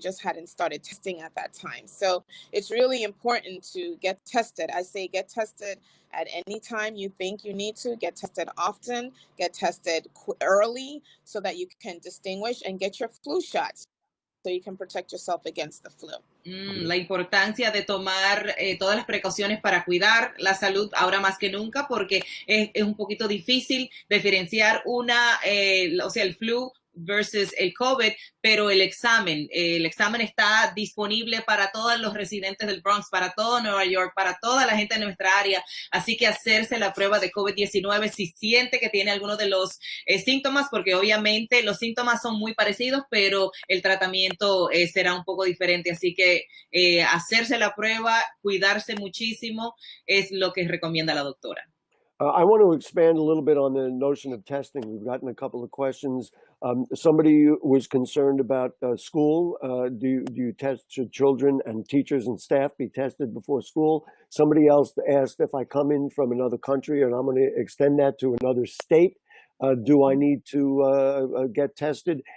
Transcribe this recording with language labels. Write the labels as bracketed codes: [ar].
[en] We just hadn't started testing at that time. So it's really important to get tested. I say get tested at any time you think you need to. Get tested often. Get tested early so that you can distinguish, and get your flu shots so you can protect yourself against the flu. [es] La importancia de tomar todas las precauciones para cuidar la salud ahora más que nunca, porque es un poquito difícil diferenciar el flu versus el COVID, pero el examen está disponible para todos los residentes del Bronx, para todo Nueva York, para toda la gente de nuestra área, así que hacerse la prueba de COVID-19 si siente que tiene alguno de los síntomas, porque obviamente los síntomas son muy parecidos, pero el tratamiento será un poco diferente, así que hacerse la prueba, cuidarse muchísimo, es lo que recomienda la doctora. [en] I want to expand a little bit on the notion of testing. We've gotten a couple of questions. Somebody was concerned about school. Do you test, should children and teachers and staff be tested before school? Somebody else asked, if I come in from another country and I'm going to extend that to another state, do I need to get tested?